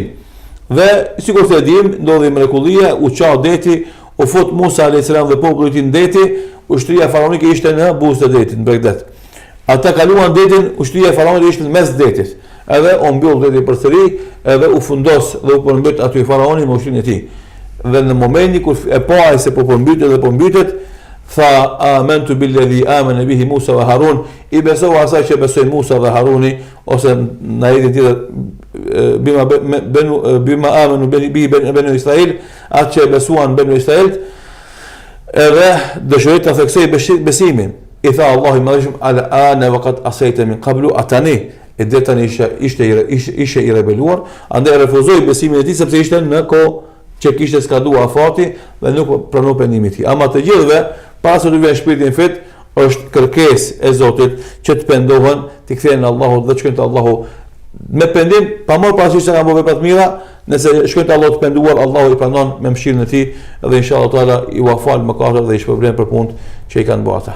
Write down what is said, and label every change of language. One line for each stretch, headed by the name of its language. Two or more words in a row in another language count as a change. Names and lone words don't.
Albanian: Dhe sikur të dim, ndodhi mrekullia, u qa deti, u fut Musa
Arabic: عليه السلام
Albanian: dhe populli i tij në deti, ushtria faraonike ishte në buzë të detit, në Begdet. Ata kaluan detin, ushtria faraonike ishte në mes detit. Edhe u mbyll deti përsëri, edhe u fundos dhe u përmbyt aty faraoni me ushtrinë e tij. Dhe në momentin kur e pa se po përmbytet dhe po mbytet, tha
Arabic: آمنت بالذي آمن به موسى وهارون,
Albanian: i besova asaj që besoi Musa dhe Haruni, ose në ajetin tjetër
Arabic: بما آمنوا به بنو إسرائيل,
Albanian: atë që besuan banu Israil, edhe dëshiroi ta theksoi besimin. I tha Allahu madhëshëm
Arabic: آلآن وقد عصيت من قبل,
Albanian: atani e dhe tani ishte i rebeluar, andaj refuzoi besimin e tij sepse ishte në kohë që kishte skadua afati dhe nuk pranoi pendimin e tij. Ama të gjithëve pas u vjen shpirtin fit, është kërkesë e Zotit që të pendohen, të kthehen në Allahu dhe të shkojnë te Allahu me pendim, pa marrë parasysh se kanë bërë vepra të mira, nëse shkojnë te Allahu të penduar, Allahu i pranon me mëshirën e tij dhe
Arabic: إن شاء الله تعالى
Albanian: i uafal mëkatet dhe i shpërblen për punët që i kanë bërë ata.